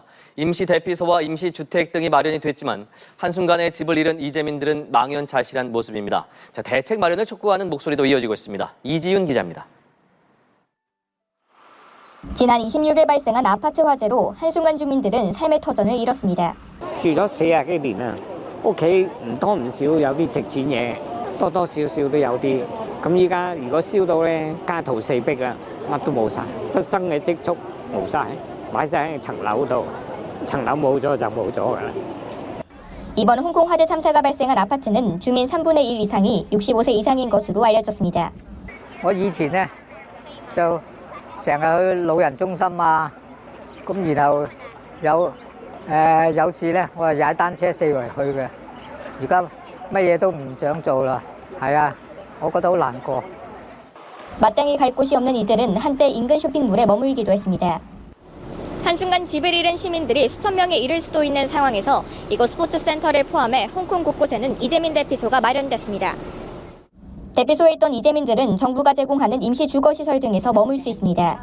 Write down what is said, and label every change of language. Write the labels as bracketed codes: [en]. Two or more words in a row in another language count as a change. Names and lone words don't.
[ko] 임시 대피소와 임시 주택 등이 마련이 됐지만 한순간에 집을 잃은 이재민들은 망연자실한 모습입니다. 자, 대책 마련을 촉구하는 목소리도 이어지고 있습니다. 이지윤 기자입니다. 지난 26일 발생한 아파트 화재로 한순간 주민들은 삶의 터전을 잃었습니다. [yue] 住咗40幾年啦，屋企唔多唔少有啲值錢嘢，多多少少都有啲。咁依家如果燒到咧，家徒四壁啦，乜都冇晒，畢生嘅積蓄冇晒，買晒喺層樓度，層樓冇咗就冇咗㗎啦。 [ko] 이번 홍콩 화재 참사가 발생한 아파트는 주민 3분의 1 이상이 65세 이상인 것으로 알려졌습니다. [yue] 我以前咧就成日去老人中心啊，咁然後有次咧我係踩單車四圍去嘅，而家乜嘢都唔想做啦，係啊，我覺得好難過。 [ko] 마땅히 갈 곳이 없는 이들은 한때 인근 쇼핑몰에 머물기도 했습니다. 한순간 집을 잃은 시민들이 수천 명에 이를 수도 있는 상황에서 이곳 스포츠센터를 포함해 홍콩 곳곳에는 이재민 대피소가 마련됐습니다. 대피소에 있던 이재민들은 정부가 제공하는 임시 주거시설 등에서 머물 수 있습니다.